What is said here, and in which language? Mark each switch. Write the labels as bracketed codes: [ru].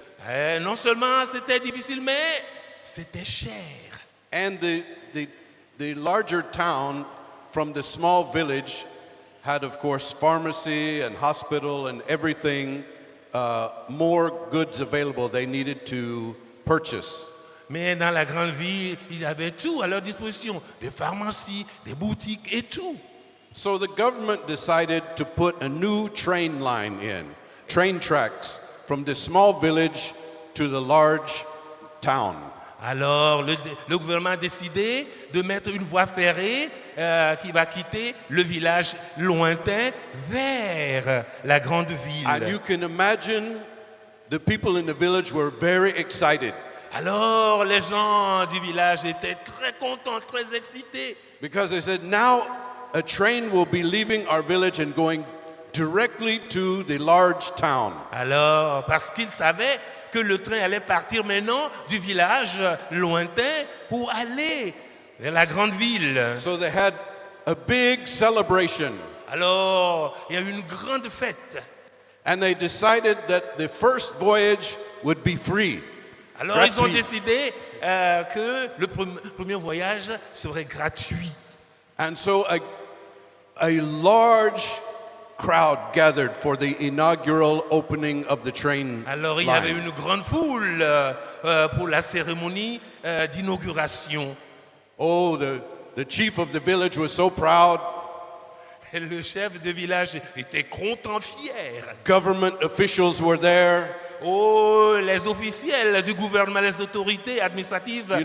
[fr] Et non seulement c'était difficile, mais c'était cher. [en] And the larger town from the small village had, of course, pharmacy and hospital and everything, more goods available they needed to purchase. [fr] Mais dans la grande ville, il y avait tout à leur disposition, des pharmacies, des boutiques et tout. [en] So the government decided to put a new train line in, train tracks from the small village to the large town. [fr] Alors, le gouvernement a décidé de mettre une voie ferrée qui va quitter le village lointain vers la grande ville. [en] And you can imagine the people in the village were very excited [fr] Alors, les gens du village étaient très contents, très excités. [en] because they said, now a train will be leaving our village and going directly to the large town. [fr] Alors, parce qu'ils savaient que le train allait partir maintenant du village lointain pour aller vers la grande ville. [en] So they had a big celebration. [fr] Alors, il y a eu une grande fête. [en] And they decided that the first voyage would be free. [fr] Alors, ils ont Gratuit. décidé que le premier voyage serait gratuit. [en] And so a large crowd gathered for the inaugural opening of the train [fr] Alors, il y avait [en] line. [fr] une grande foule pour la cérémonie d'inauguration. [en] Oh, the chief of the village was so proud. [fr] Et le chef de village était content, fier. [en] Government officials were there. [fr] Oh, les officiels du gouvernement, les autorités administratives